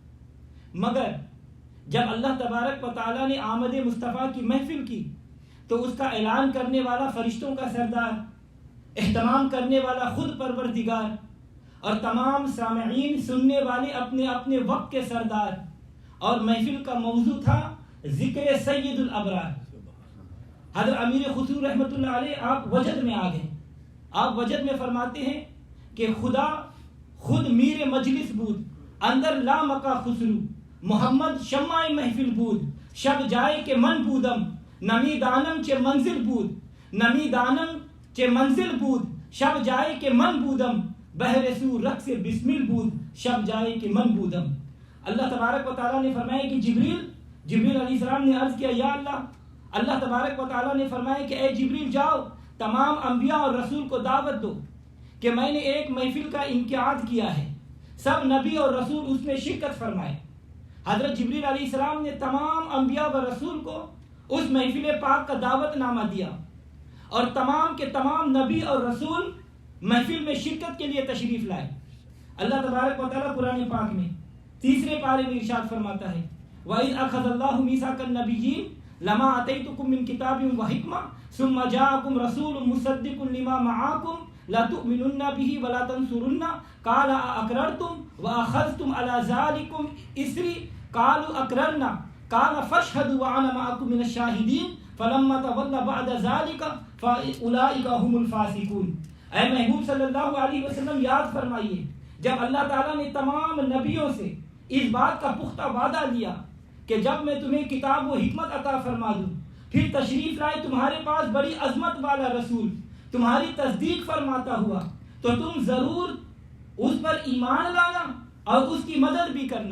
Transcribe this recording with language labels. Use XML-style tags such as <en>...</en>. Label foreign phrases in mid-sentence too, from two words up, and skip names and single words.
<ur>مگر جب اللہ تبارک و تعالیٰ نے آمد مصطفیٰ کی محفل کی تو اس کا اعلان کرنے والا فرشتوں کا سردار، اہتمام کرنے والا خود پروردگار، اور تمام سامعین سننے والے اپنے اپنے وقت کے سردار، اور محفل کا موضوع تھا ذکر سید الابرار۔ حضرت امیر خسرو رحمۃ اللہ علیہ آپ وجد میں آ گئے، آپ وجد میں فرماتے ہیں کہ</ur> <fa>خدا خود میر مجلس بود اندر لا مکا خسرو، محمد شمع محفل بود شب جائے کہ من بودم، نمی دانم چے منزل بود، نمی دانم چے منزل بود شب جائے کہ من بودم، بہر سو رقص بسمل بود شب جائے کہ من بودم۔</fa> <ur>اللہ تبارک و تعالیٰ نے فرمایا کہ جبریل علیہ السلام نے عرض کیا یا اللہ تبارک و تعالیٰ نے فرمایا کہ اے جبریل جاؤ تمام انبیاء اور رسول کو دعوت دو کہ میں نے ایک محفل کا انعقاد کیا ہے، سب نبی اور رسول اس میں شرکت فرمائے۔ حضرت جبریل علیہ السلام نے تمام انبیاء و رسول کو اس محفل پاک کا دعوت نامہ دیا، اور تمام کے تمام نبی اور رسول محفل میں شرکت کے لیے تشریف لائے۔ اللہ تبارک و تعالیٰ قرآن پاک میں تیسرے پارے میں ارشاد فرماتا ہے</ur> <ar>وَإِذْ أَخَذَ اللَّهُ مِيثَاقَ النَّبِيِّينَ لَمَا آتَيْتُكُم مِّن كِتَابٍ وَحِكْمَةٍ ثُمَّ جَاءَكُمْ رَسُولٌ مُّصَدِّقٌ لِّمَا مَعَكُمْ لَتُؤْمِنُنَّ بِهِ وَلَتَنصُرُنَّهُ قَالَ أَأَقْرَرْتُمْ وَأَخَذْتُمْ عَلَىٰ ذَٰلِكُمْ إِصْرِي قَالُوا أَقْرَرْنَا قَالَ فَاشْهَدُوا وَأَنَا مَعَكُم مِّنَ الشَّاهِدِينَ فَلَمَّا تَوَلَّىٰ بَعْدَ ذَٰلِكَ فَأُولَٰئِكَ هُمُ الْفَاسِقُونَ۔</ar> <ur>اے محبوب صلی اللہ علیہ وسلم یاد فرمائیے جب اللہ تعالیٰ نے تمام نبیوں سے اس بات کا پختہ وعدہ لیا کہ جب میں تمہیں کتاب و حکمت عطا فرما دوں، پھر تشریف لائے تمہارے پاس بڑی عظمت والا رسول تمہاری تصدیق فرماتا ہوا، تو تم ضرور اس پر ایمان لانا اور اس کی مدد بھی کرنا۔</ur>